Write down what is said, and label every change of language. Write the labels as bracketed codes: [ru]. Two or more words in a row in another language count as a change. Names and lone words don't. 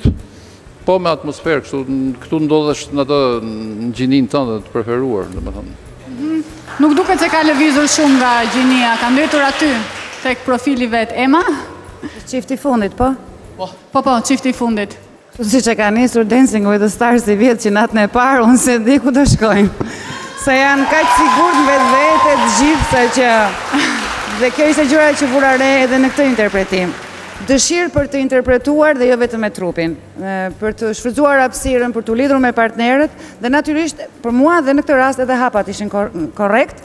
[sq] Po me atmosferë, këtu ndodhesh në atë në gjinin tënde të preferuar, domethënë. Nuk duket se ka lëvizur shumë nga gjinia, ka mbetur aty tek profili vet. Ema? Çifti i fundit, po? Po, çifti i fundit. Si që ka nisur Dancing with the Stars i vjetë që natën e parë, unë se di ku të shkojnë. Se janë kaq sigurt në vetë të gjithë, se që... Dhe kjo ishte gjëra që vura re edhe në këtë interpretim. Dëshirë për të interpretuar dhe jo vetëm me trupin, për të shfrytzuar hapësirën, për të lidhur me partnerët, dhe natyrisht për mua dhe në këtë rast edhe hapat ishin korrekt.